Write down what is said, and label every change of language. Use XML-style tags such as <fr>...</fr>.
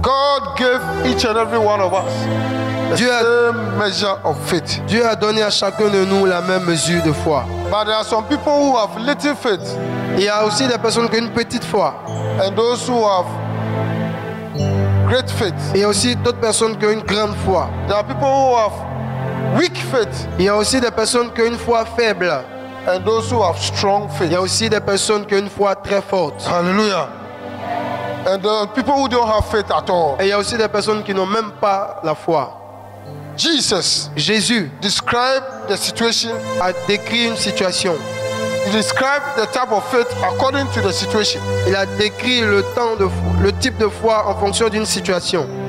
<en>God gave each and every one of us the same measure of faith.</en> <fr>Dieu a donné à chacun de nous la même mesure de foi.</fr> <en>But there are some people who have little faith,</en> <fr>Il y a aussi des personnes qui ont une petite foi.</fr> <en>and those who have great faith.</en> <fr>Il y a aussi d'autres personnes qui ont une grande foi.</fr> <en>There are people who have weak faith,</en> <fr>Il y a aussi des personnes qui ont une foi faible.</fr> <en>and those who have strong</en> <fr>Il</fr> <en>faith.</en> <fr>y a aussi des personnes qui ont une foi très forte. Hallelujah.</fr> <en>And there are people who don't have faith at all.</en> <fr>Et il y a aussi des personnes qui n'ont même pas la foi.</fr> <en>Jesus</en> <fr>Jésus</fr> <en>described the situation.</en> <fr>a décrit une situation.</fr> <en>He described the type of faith according to the situation.</en> <fr>Il a décrit le type de foi en fonction d'une situation.</fr>